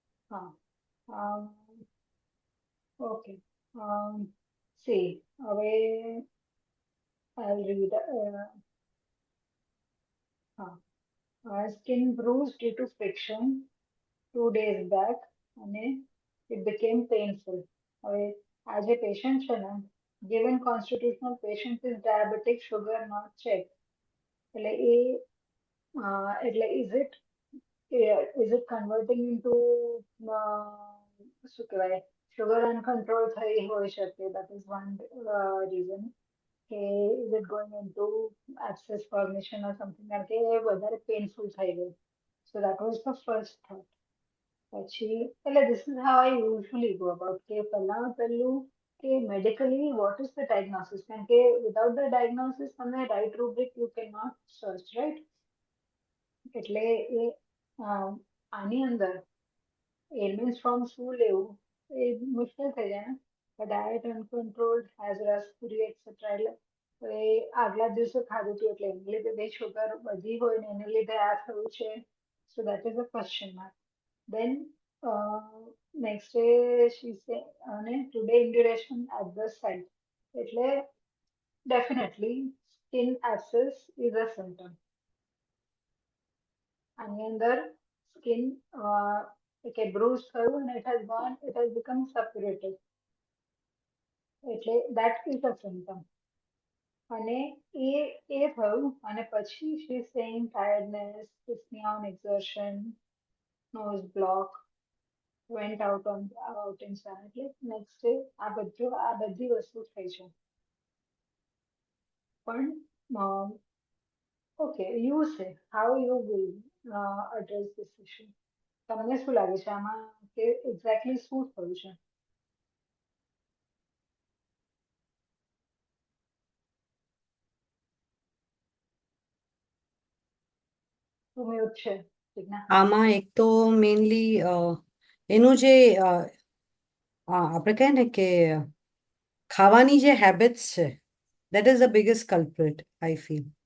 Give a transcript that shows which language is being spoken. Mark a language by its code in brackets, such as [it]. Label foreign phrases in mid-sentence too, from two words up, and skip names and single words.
[gu] હા. ઓકે. સી હવે [en] I'll read. Skin bruised due to friction 2 days back અને it became painful. [gu] હવે આ જે પેશન્ટ છે ને, [en] given constitutional patient is diabetic, sugar not checked. [gu] એટલે એ [en] is it converting into [gu] શું કહેવાય [en] sugar uncontrol [gu] થઈ હોઈ શકે, [en] that is one reason. કે is it going into access formation or something, [gu] કારણ કે એ વધારે painful થઈ ગયું. [en] So that was the first thought. [gu] પછી એટલે [en] this is how I usually go about [gu] કે પહેલામાં પહેલું કે [en] medically what is the diagnosis, [gu] કારણ કે [en] without the diagnosis તમે right rubric you cannot search, right? [gu] એટલે એ આની અંદર [en] ailments from [gu] શું લેવું એ મુશ્કેલ થઈ જાય ને. [en] diet uncontrolled [gu] હેઝરસ પૂરી એક્સેટ્રા, એટલે હવે આગલા દિવસે ખાધું હતું એટલે એની લીધે બે શુગર વધી હોય ને એને લીધે આ થયું છે. [en] So that is a question mark. Then next day she say અને today induration at the site, એટલે definitely skin abscess is a symptom. [gu] આની અંદર સ્કિન કે બ્રુઝ થયું અને [en] it has become separated, [gu] એટલે [en] that is a symptom. [gu] અને એ થયું અને પછી [en] she is saying tiredness, dyspnea on exertion, nose block, went out in sun, એટલે next day [gu] આ બધી વસ્તુ થઈ છે. પણ ઓકે, [en] you say how you will address this issue. [gu] તમને શું લાગે છે આમાં કે એક્ઝેક્ટલી શું થયું છે? શું મ્યુટ છે ઠીક? આમાં એક તો મેઇનલી એનું જે આપણે કહે ને કે ખાવાની જે હેબિટ્સ છે, [en] that is the biggest culprit I feel.